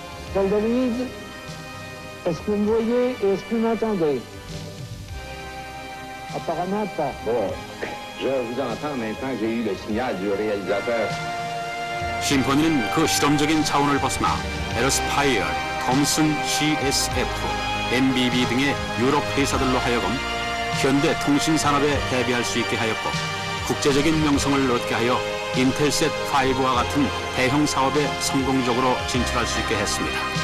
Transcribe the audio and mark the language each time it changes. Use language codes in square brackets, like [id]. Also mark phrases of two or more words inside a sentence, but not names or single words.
[fr] Valdovise, est-ce que vous me voyez et est-ce que vous m'entendez? Apparemment pas. Bon, je vous entends maintenant que j'ai eu le signal du réalisateur. [ko] 심포니는 그 실험적인 차원을 벗어나 에러스파이어, 톰슨 CSF, MBB 등의 유럽 회사들로 하여금 현대 통신 산업에 대비할 수 있게 하였고 국제적인 명성을 얻게 하여 인텔셋 5와 같은 대형 사업에 성공적으로 진출할 수 있게 했습니다.